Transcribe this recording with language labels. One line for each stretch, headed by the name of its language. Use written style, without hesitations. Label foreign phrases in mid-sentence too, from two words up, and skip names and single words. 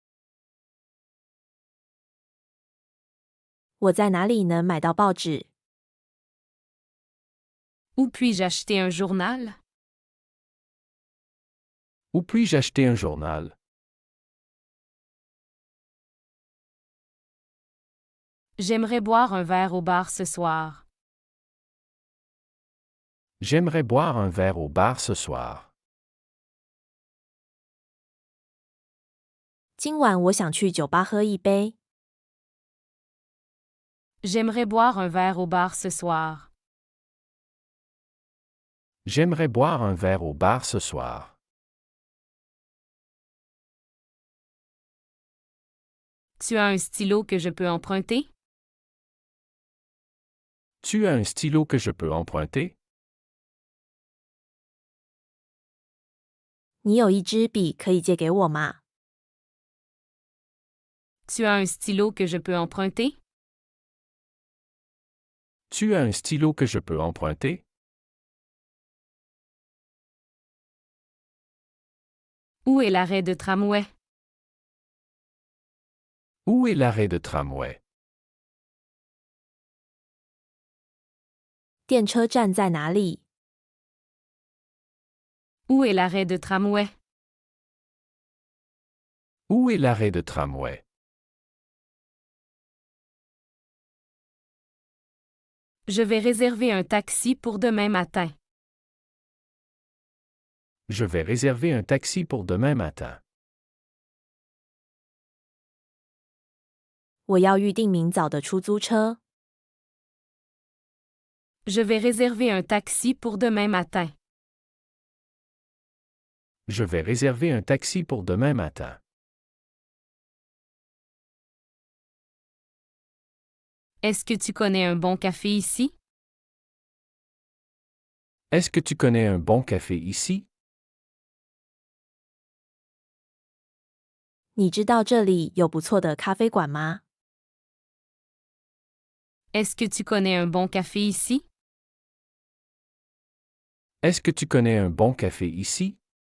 Chinese: 我在哪里能买到报纸？
French: Où puis-je acheter un journal? Où puis-je acheter un journal? J'aimerais boire un verre au bar ce soir. J'aimerais boire un verre au bar ce soir.
Chinese: 今晚我想去酒吧喝一杯。
French: J'aimerais boire un verre au bar ce soir. J'aimerais boire un verre au bar ce soir. Tu as un stylo que je peux emprunter? Tu as un stylo que je peux emprunter?
Chinese: 你有一支笔可以借给我吗？
French: Tu as un stylo que je peux emprunter? Tu as un stylo que je peux emprunter? Où est l'arrêt de tramway? Où est l'arrêt de tramway?
Chinese: 电车站在哪里？
French: Où est l'arrêt de tramway? Où est l'arrêt de tramway? Je vais réserver un taxi pour demain matin. Je vais réserver un taxi pour demain matin.
Chinese: 我要预订明早的出租车。
French: Je vais réserver un taxi pour demain matin. Je vais réserver un taxi pour demain matin. Est-ce que tu connais un bon café ici? Est-ce que tu connais un bon café ici?
Chinese: 你知道这里有不错的咖啡馆吗？
French: Est-ce que tu connais un bon café ici? Est-ce que tu connais un bon café ici?